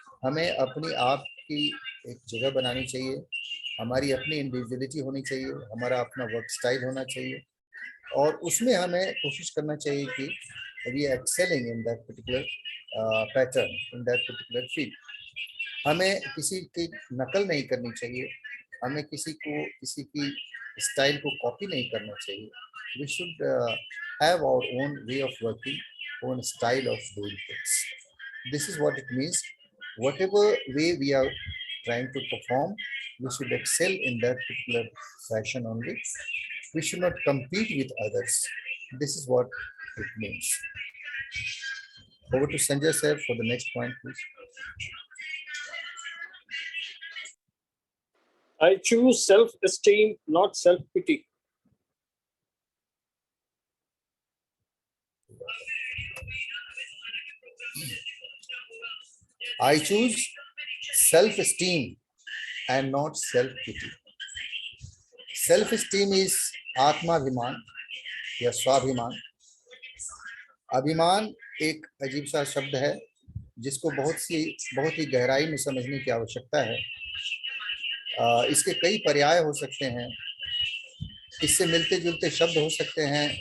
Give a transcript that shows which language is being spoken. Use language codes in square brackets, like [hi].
[hi] हमें अपनी आप की एक जगह बनानी चाहिए, हमारी अपनी इंडिविजुअलिटी होनी चाहिए, हमारा अपना वर्क स्टाइल होना चाहिए, और उसमें हमें कोशिश करना चाहिए कि [en] We are excelling in that particular pattern, in that particular field. [hi] हमें किसी की नकल नहीं करनी चाहिए, हमें किसी की स्टाइल को कॉपी नहीं करना चाहिए। [en] We should have our own way of working, own style of doing things. This is what it means. Whatever way we are trying to perform, we should excel in that particular fashion only. We should not compete with others. This is what it means. Over to Sanjay sir for the next point, please. I choose self-esteem, not self-pity. I choose self-esteem and not self-pity. Self-esteem is [hi] आत्माभिमान या स्वाभिमान। अभिमान एक अजीब सा शब्द है जिसको बहुत ही गहराई में समझने की आवश्यकता है। इसके कई पर्याय हो सकते हैं, इससे मिलते जुलते शब्द हो सकते हैं।